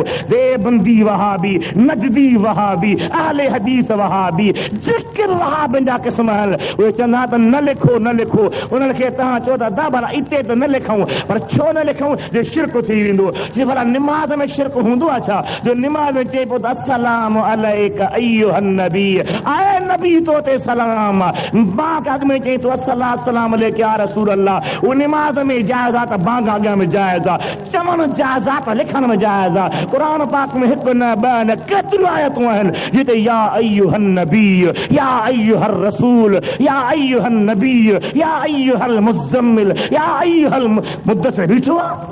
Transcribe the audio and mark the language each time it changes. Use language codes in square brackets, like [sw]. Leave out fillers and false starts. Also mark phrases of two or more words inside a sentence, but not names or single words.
[sd] देवबंदी वहाबी, नजदी वहाबी, अहले हदीस वहाबी, जिक्र वहाबिन जा क़िस्म आहिनि, उहे चवंदा त न लिखो न लिखो। उन्हनि खे तव्हां चओ था दा भला इते त न लिखूं, पर छो न लिखूं? जो शिरक थी वेंदो। जे भला निमाज़ में शिरक हूंदो आहे छा? जो निमाज़ में चए पियो त [ar] السلام عليك أيها النبي, [sd] आए नबी तो ते सलाम। बांग अॻ में चई तो [ar] السلام عليك يا رسول الله. [sd] उहो निमाज़ में जाइज़ आहे त बांग अॻ में जाइज़ आहे, चवण जाइज़ आहे त लिखण में जाइज़ आहे। क़ुरान पाक में हिकु न ॿ न केतिरियूं आयतूं आहिनि जिते [ar] يا أيها النبي يا أيها الرسول يا أيها النبي يا أيها المزمل يا أيها المدثر [sd] बीठो आहे।